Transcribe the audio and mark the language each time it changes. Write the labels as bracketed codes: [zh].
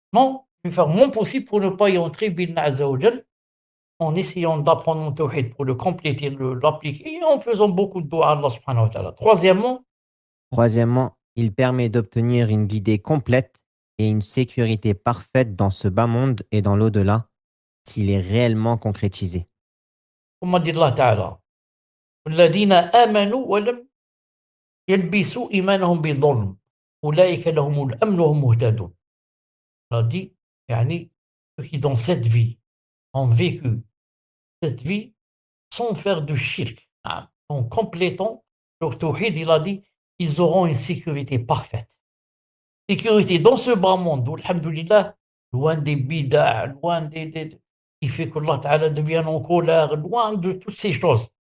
[fr] Non, je vais faire mon possible pour ne pas y entrer, billah azza wa jal, en essayant d'apprendre mon tawhid pour le compléter, l'appliquer, et en faisant beaucoup de doigts à Allah subhanahu wa ta'ala. Troisièmement, il permet d'obtenir une guidée complète et une sécurité parfaite dans ce bas monde et dans l'au-delà, s'il est réellement concrétisé. comme dit Allah Ta'ala. [ar] الذين آمنوا ولم يلبسوا إيمانهم بظلم أولئك لهم الأمن وهم مهتدون. [fr] On a dit, يعني, ceux qui dans cette vie ont vécu cette vie sans faire de shirk, en complétant leur tawhid, il a dit, ils auront une sécurité parfaite. Sécurité dans ce bas monde, où, alhamdoulilah, loin des bid'a, loin qui fait que Allah Ta'ala devient en colère, loin de toutes ces choses.